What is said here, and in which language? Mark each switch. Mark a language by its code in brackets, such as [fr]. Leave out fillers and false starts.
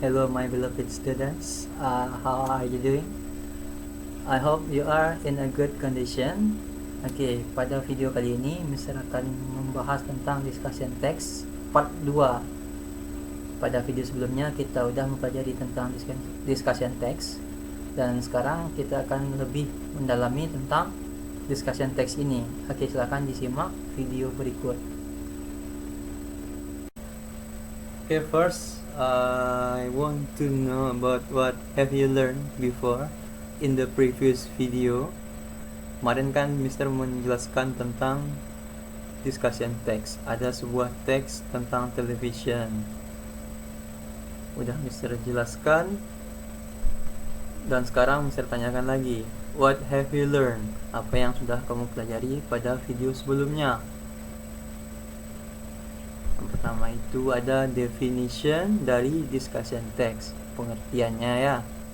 [en] Hello my beloved students. How are you doing? I hope you are in a good condition. [id] Okay, pada video kali ini Mr. akan membahas tentang discussion text part 2. Pada video sebelumnya kita sudah mempelajari tentang discussion text, dan sekarang kita akan lebih mendalami tentang discussion text ini. Oke, silakan disimak video berikut. [en] Okay, first I want to know about what have you learned before in the previous video. [id] Kemarin kan Mr. menjelaskan tentang discussion text. Ada sebuah teks tentang television. Udah Mr. jelaskan. Dan sekarang Mr. tanyakan lagi, [en] what have you learned? [id] Apa yang sudah kamu pelajari pada video sebelumnya? Yang pertama itu ada definition dari discussion text, pengertiannya ya.